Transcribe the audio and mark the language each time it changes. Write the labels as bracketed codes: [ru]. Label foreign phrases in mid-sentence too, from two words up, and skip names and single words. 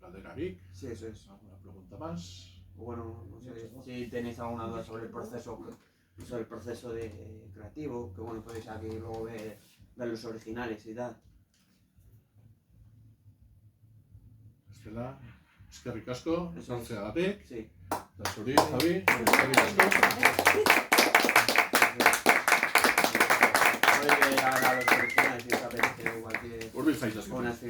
[eu] Galderarik. [es] Sí, eso es. ¿Alguna pregunta más? Bueno, no sé si tenéis alguna duda sobre el proceso de creativo, que bueno, podéis aquí luego ver los originales y tal. [eu] Estela, eskerrik asko, [es] Eso es. [eu] etortzeagatik. [es] Sí. [eu] Eta zuri, Javi, eskerrik asko. [es] Podéis ver ahora los originales si os apetece, igual que [eu] Hurbil zaitezke. [es] unas